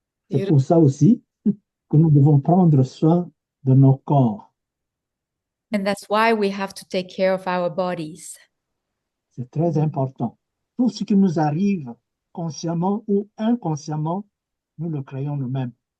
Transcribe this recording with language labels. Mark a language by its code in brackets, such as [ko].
[fr] C'est pour ça aussi que nous devons prendre soin de nos corps. [en] And that's why we have to take care of our bodies. [fr] C'est très important. Tout ce qui nous arrive, consciemment ou inconsciemment, nous le créons nous-mêmes.